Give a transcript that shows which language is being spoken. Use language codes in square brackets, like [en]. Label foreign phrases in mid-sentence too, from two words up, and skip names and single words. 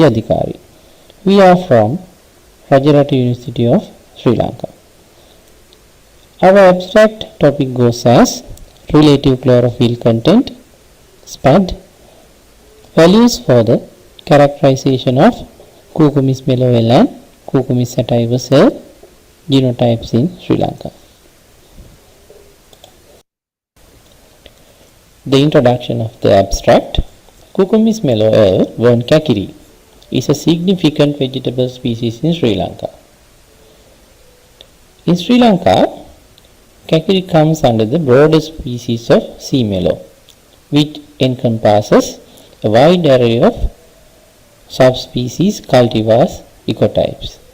[en] Adhikari. We are from Rajarata University of Sri Lanka. Our abstract topic goes as relative chlorophyll content, SPAD, values for the characterization of Cucumis meloel and Cucumis sativus genotypes in Sri Lanka. The introduction of the abstract. Cucumis meloel von kakiri is a significant vegetable species in Sri Lanka. In Sri Lanka, kakiri comes under the broader species of sea mallow, which encompasses a wide array of subspecies, cultivars, ecotypes.